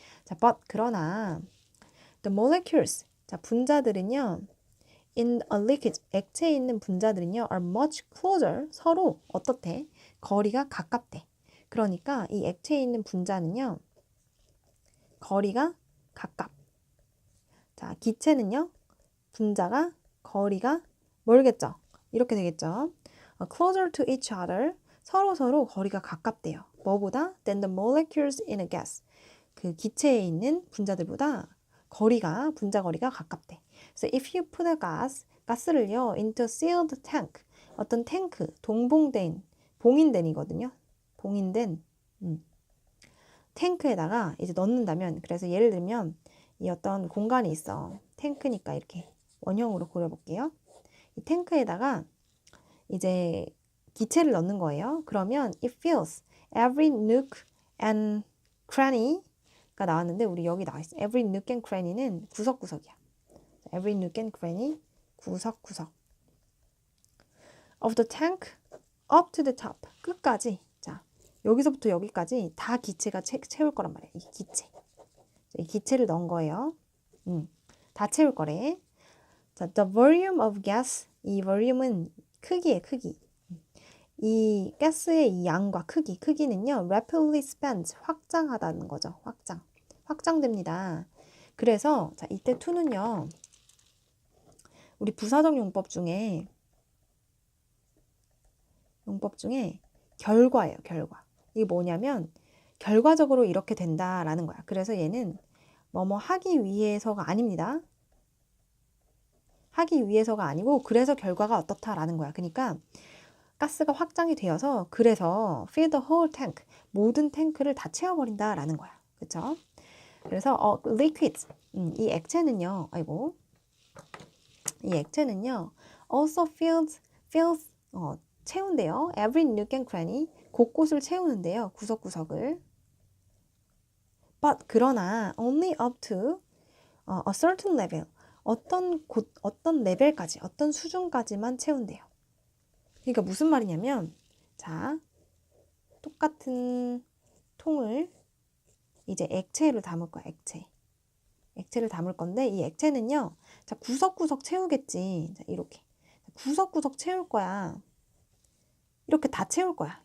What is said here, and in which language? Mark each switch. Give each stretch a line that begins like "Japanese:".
Korean: 자, 그러나
English: the molecules,
Korean: 자, 분자들은요,
English: in a liquid,
Korean: 액체에 있는 분자들은요,
English: are much closer,
Korean: 서로 어떻대? 거리가 가깝대. 그러니까 이 액체에 있는 분자는요, 거리가 가깝. 자, 기체는요, 분자가 거리가 멀겠죠. 이렇게 되겠죠.
English: closer to each other,
Korean: 서로 거리가 가깝대요. 뭐보다?
English: than the molecules in a gas.
Korean: 그 기체에 있는 분자들보다 분자 거리가 가깝대.
English: So if you put a
Korean: 가스를요,
English: into a sealed tank,
Korean: 어떤 탱크, 봉인된이거든요. 봉인된 탱크에다가 이제 넣는다면, 그래서 예를 들면 이 어떤 공간이 있어. 탱크니까 이렇게 원형으로 그려볼게요. 이 탱크에다가 이제 기체를 넣는 거예요. 그러면
English: it fills every nook and cranny.
Korean: 가 나왔는데 우리 여기 나와 있어.
English: Every nook and cranny는
Korean: 구석구석이야.
English: Every nook and cranny
Korean: 구석구석.
English: Of the tank up to the top
Korean: 끝까지. 자, 여기서부터 여기까지 다 기체가 채울 거란 말이야. 이 기체. 이 기체를 넣은 거예요. 다 채울 거래.
English: 자, the volume of gas.
Korean: 이 volume은 크기의 크기. 이 가스의 이 양과 크기는요,
English: rapidly expand,
Korean: 확장하다는 거죠. 확장됩니다. 그래서 자, 이때 to는요, 우리 부사적 용법 중에 결과예요, 결과. 이게 뭐냐면 결과적으로 이렇게 된다라는 거야. 그래서 얘는 뭐뭐 하기 위해서가 아닙니다. 하기 위해서가 아니고 그래서 결과가 어떻다라는 거야. 그러니까 가스가 확장이 되어서 그래서
English: fill the whole tank,
Korean: 모든 탱크를 다 채워버린다라는 거야. 그쵸? 그래서 liquid, 이 액체는요, 이 액체는요,
English: also fills
Korean: 채운대요.
English: Every nook and cranny,
Korean: 곳곳을 채우는데요. 구석구석을.
English: But
Korean: 그러나
English: only up to a certain level,
Korean: 어떤 레벨까지, 어떤 수준까지만 채운대요. 그러니까 무슨 말이냐면, 자, 똑같은 통을 이제 액체를 담을 거야, 액체를 담을 건데, 이 액체는요, 자, 구석구석 채우겠지. 자, 이렇게. 구석구석 채울 거야. 이렇게 다 채울 거야.